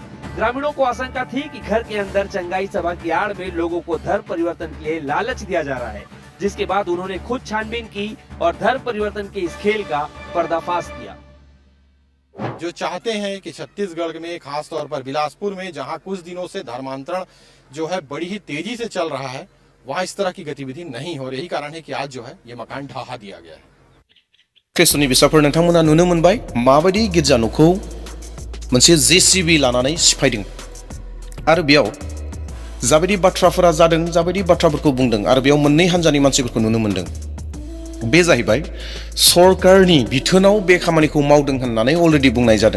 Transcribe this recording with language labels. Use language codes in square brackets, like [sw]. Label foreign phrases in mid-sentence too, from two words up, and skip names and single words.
[hi] ग्रामीणों को आशंका थी कि घर के अंदर चंगाई सभा की आड़ में लोगों को धर्म परिवर्तन के लिए लालच दिया जा रहा है, जिसके बाद उन्होंने खुद छानबीन की और धर्म परिवर्तन के इस खेल का पर्दाफाश किया। जो चाहते हैं कि छत्तीसगढ़ में, खास तौर पर बिलासपुर में, जहां कुछ दिनों से धर्मांतरण जो है बड़ी ही तेजी से चल रहा है, वहां इस तरह की गतिविधि नहीं हो रही। कारण है कि आज जो है ये मकान ढहा दिया गया है। [brx] ख्रिस्टनि बिसाफोर नोंथांमोना नुनो मोनबाय माबायदि गिर्जा न'खौ मोनसे JCB लानानै सिफायदों आरो बेयाव जाबायदि बाथ्राफोरा जादों, जाबायदि बाथ्राफोरखौ बुंदों, आरो बेयाव मोननै हान्जानि मानसिफोरखौ नुनो मोनदों। बे जाहैबाय सरकारनि बिथोनाव बे खामानिखौ मावदों होननानै अलरेडि बुंनाय जादों।